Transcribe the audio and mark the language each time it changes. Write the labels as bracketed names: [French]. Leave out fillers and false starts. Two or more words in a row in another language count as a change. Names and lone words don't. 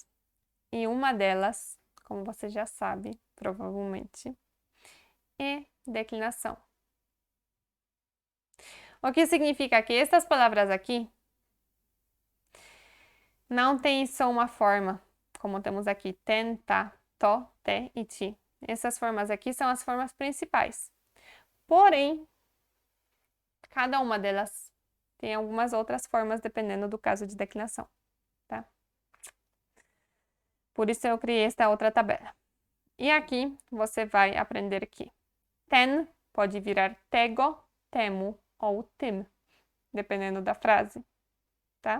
[Portuguese] E uma delas, como você já sabe, provavelmente, é declinação. O que significa que estas palavras aqui não têm só uma forma, como temos aqui, ten, ta, to, te e ti. Essas formas aqui são as formas principais. Porém, cada uma delas tem algumas outras formas dependendo do caso de declinação, tá? Por isso eu criei esta outra tabela. E aqui você vai aprender que ten pode virar tego, temo ou tim, dependendo da frase, tá?